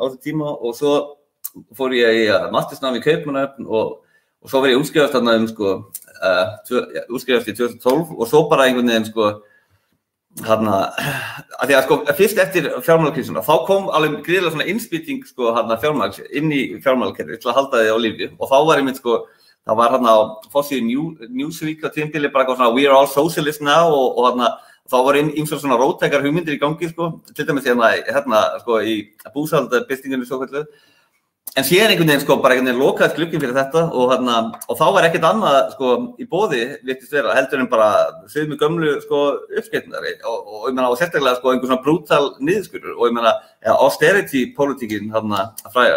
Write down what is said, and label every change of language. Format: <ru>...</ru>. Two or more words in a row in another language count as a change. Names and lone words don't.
<is>þessum tíma og svo fór ég í mastersnám í Kaupmannahöfn og svo var ég útskrifast þarna sko, útskrifast í 2012 og svo bara einhvern veginn sko, að því að sko fyrst eftir fjármálakrísuna þá kom alveg gríðarlega svona innspýting sko fjármagns inn í fjármálakerfið til að halda þið á lífi og þá var einmitt sko það var á forsíðu Newsweek á tímabili bara eitthvað svona</is> <en>we are all socialists now</en> <is>og þá var ýmsar svona róttækar hugmyndir í gangi sko til dæmis sko í búsaldabyltingunni svokölluðu. En síðan einhvern veginn sko bara einhvern veginn lokaðist glugginn fyrir þetta og þá var ekkert annað sko í boði virtist vera heldur en bara sömu gömlu sko uppskeytnar og ég meina og sérstaklega sko einhver svona brútal niðurskurður og ég meina austerity pólitíkin að fræga.</is>